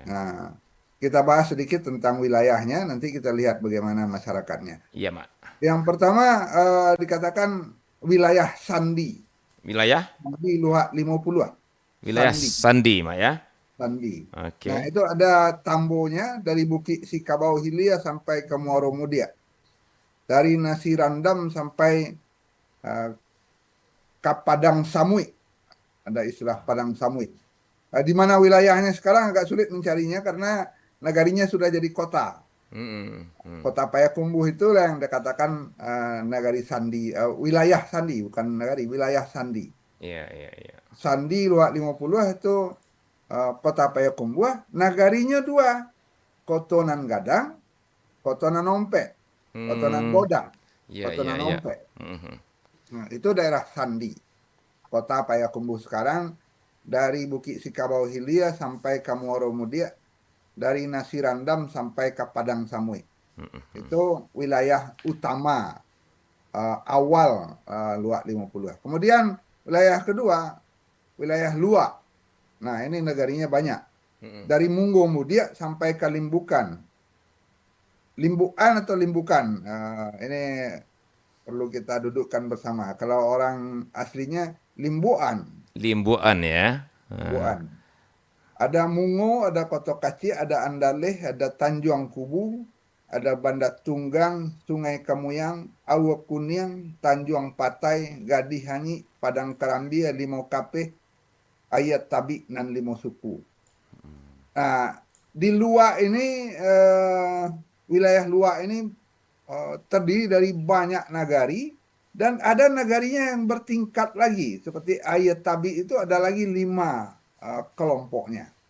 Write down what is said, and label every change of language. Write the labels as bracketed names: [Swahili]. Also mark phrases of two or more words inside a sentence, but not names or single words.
[Indonesian] Nah, kita bahas sedikit tentang wilayahnya, nanti kita lihat bagaimana masyarakatnya. Iya, Mak. Yang pertama dikatakan wilayah Sandi. Wilayah? Sandi Luhak 50. Wilayah Sandi, Sandi, Mak ya. Sandi. Nah, Oke. itu ada tambonya dari Bukit Sikabau Hilia sampai ke Muaro Mudia. Dari Nasi Randam sampai eh, ke Padang Samui. Ada istilah Padang Samui. Di mana wilayahnya sekarang agak sulit mencarinya karena nagarinya sudah jadi kota. Mm-mm. Mm. Kota Payakumbuh itu yang dikatakan nagari Sandi, wilayah Sandi, bukan nagari, wilayah Sandi. Iya, iya, iya. Sandi Luak 50 itu kota Payakumbuh, nagarinya 2, Kotonan Gadang, Kotonan Ompek, Kotonan Hmm. Godang, Iya, iya, Kotonan iya. Ompek. Mhm. Nah, itu daerah Sandi, kota Payakumbuh sekarang dari Bukit Sikabau Hilia sampai ke Muaro Mudia, dari Nasirandam sampai ke Padang Samui. Itu wilayah utama awal Luak 50. Kemudian wilayah kedua, wilayah Luak. Nah, ini negarinya banyak. Dari Munggo Mudia sampai ke Limbukan. Limbukan atau Limbukan? Ini perlu kita dudukkan bersama. Kalau orang aslinya Limbuan. Limbuan ya. Limbuan. Ada Mungo, ada Koto Kaci, ada Andaleh, ada Tanjung Kubu, ada Banda Tunggang, Sungai Kamuyang, Awa Kuniang, Tanjung Patai, Gadih Hanyi, Padang Karambi, Limau Kapeh, Ayat Tabi, dan Limau Suku. Nah, di luar ini, wilayah luar ini terdiri dari banyak nagari, dan ada nagarinya yang bertingkat lagi. Seperti Ayat Tabi itu ada lagi 5 kelompoknya.